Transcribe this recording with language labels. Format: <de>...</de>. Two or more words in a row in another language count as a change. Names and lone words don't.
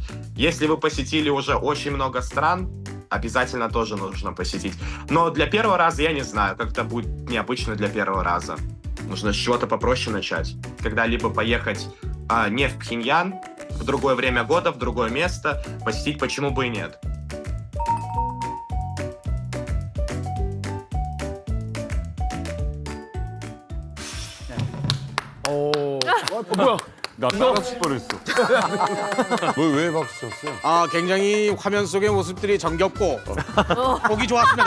<ru>Если вы посетили уже очень много стран, обязательно тоже нужно посетить. Но для первого раза я не знаю, как-то будет необычно для первого раза. Нужно с чего-то попроще начать. Когда-либо поехать не в Пхеньян, в другое время года, в другое место, посетить, почему бы и нет.</ru> <ko>뭐야? 나 따라칠 뻔했어. 왜 박수 쳤어요? 아, 굉장히 화면 속의 모습들이 정겹고 보기 좋았습니다.</ko>